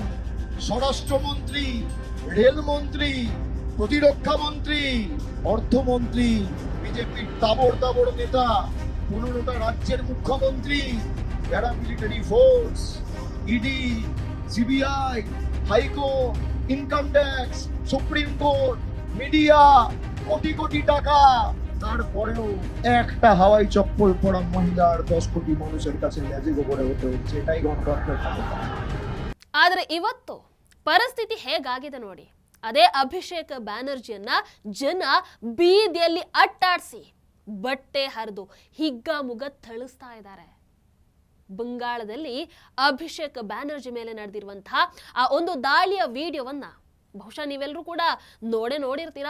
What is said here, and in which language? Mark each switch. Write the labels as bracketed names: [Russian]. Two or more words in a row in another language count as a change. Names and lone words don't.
[Bangla] স্বরাষ্ট্রমন্ত্রী, রেলমন্ত্রী, প্রতিরক্ষা মন্ত্রী, অর্থমন্ত্রী, বিজেপির তাবড় নেতা, 15টা রাজ্যের মুখ্যমন্ত্রী, [English] paramilitary force, [Bangla] ইডি, সিবিআই, হাইকোর্ট, [English] income tax, Supreme Court, [Bangla] মিডিয়া, কোটি কোটি টাকা, তারপরেও একটা হাওয়াই চপ্পল পরা মহিলার 10 কোটি মানুষের কাছে লেজে গোবরে হতে হচ্ছে। এটাই গণতন্ত্রের ক্ষমতা। [Kannada] ಆದ್ರೆ ಇವತ್ತು ಪರಿಸ್ಥಿತಿ ಹೇಗಾಗಿದೆ ನೋಡಿ. ಅದೇ ಅಭಿಷೇಕ್ ಬ್ಯಾನರ್ಜಿಯನ್ನ ಜನ ಬೀದಿಯಲ್ಲಿ ಅಟ್ಟಾಡಿಸಿ ಬಟ್ಟೆ ಹರಿದು ಹಿಗ್ಗಾಮುಗ್ಗ ಥಳಿಸ್ತಾ ಇದ್ದಾರೆ. ಬಂಗಾಳದಲ್ಲಿ ಅಭಿಷೇಕ್ ಬ್ಯಾನರ್ಜಿ ಮೇಲೆ ನಡೆದಿರುವಂತಹ ಆ ಒಂದು ದಾಳಿಯ ವಿಡಿಯೋವನ್ನ ಬಹುಶಃ ನೀವೆಲ್ಲರೂ ಕೂಡ ನೋಡಿರ್ತೀರಾ.